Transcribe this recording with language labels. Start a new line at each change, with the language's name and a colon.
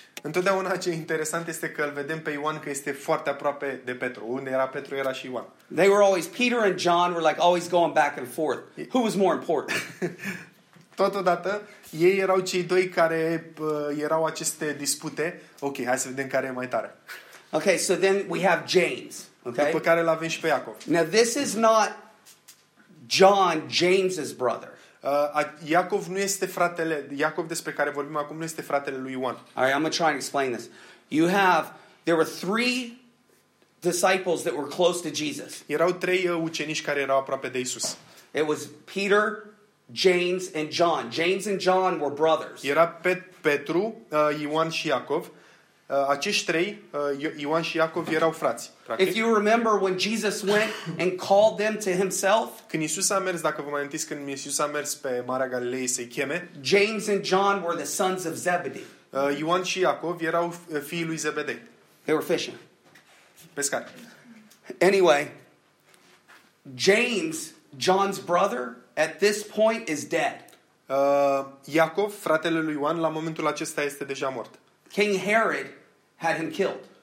Romanian: Întotdeauna ce interesant este că îl vedem pe Ioan că este foarte aproape de Petru. Unde era Petru, era și Ioan.
English: They were always, Peter and John were like always going back and forth. Who was more important?
Romanian: Totodată, ei erau cei doi care erau aceste dispute. Ok, hai să vedem care e mai tare.
English: Ok, so then we have James. Okay?
Romanian: După care l-avem și pe Iacov.
English: Now this is not John, James's brother.
Romanian: Iacov nu este fratele, Iacov despre care vorbim acum nu este fratele lui Ioan.
English: All right, I'm going to try and explain this. There were three disciples that were close to Jesus.
Romanian: Erau trei ucenici care erau aproape de Isus.
English: It was Peter, James and John. James and John were brothers.
Romanian: Era Petru, Ioan și Iacov. Acești trei, Ioan și Iacov, erau frați. Practic.
English: If you remember when Jesus went and called them to himself,
Romanian: când Iisus a mers, dacă vă mai amintiți, când Iisus a mers pe Marea Galilei să-i cheme,
English: James and John were the sons of Zebedee.
Romanian: Ioan și Iacov erau fiii lui Zebedee.
English: They were fishing.
Romanian: Pescari.
English: Anyway, James, John's brother, at this point is dead.
Romanian: Iacov, fratele lui Ioan, la momentul acesta este deja mort.
English: King Herod had him killed.